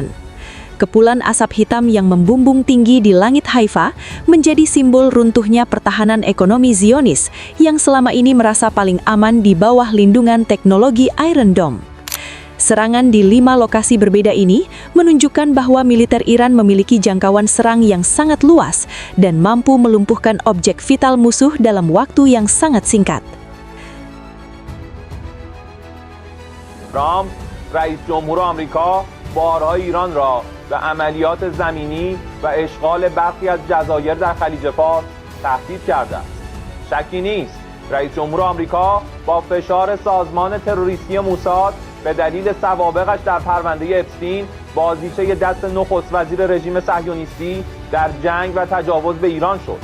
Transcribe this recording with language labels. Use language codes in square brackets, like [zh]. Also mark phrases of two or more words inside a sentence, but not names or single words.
[id] Kepulan asap hitam yang membumbung tinggi di langit Haifa menjadi simbol runtuhnya pertahanan ekonomi Zionis yang selama ini merasa paling aman di bawah lindungan teknologi Iron Dome. Serangan di 5 lokasi berbeda ini menunjukkan bahwa militer Iran memiliki jangkauan serang yang sangat luas dan mampu melumpuhkan objek vital musuh dalam waktu yang sangat singkat. [fa] ترامپ رئیس جمهور آمریکا بارها ایران را به عملیات زمینی و اشغال برخی از جزایر در خلیج فارس تهدید کرده است. شکی نیست رئیس جمهور آمریکا با فشار سازمان تروریستی موساد به دلیل سوابقش در پرونده اپستین بازیچه دست نخست وزیر رژیم صهیونیستی در جنگ و تجاوز به ایران شد.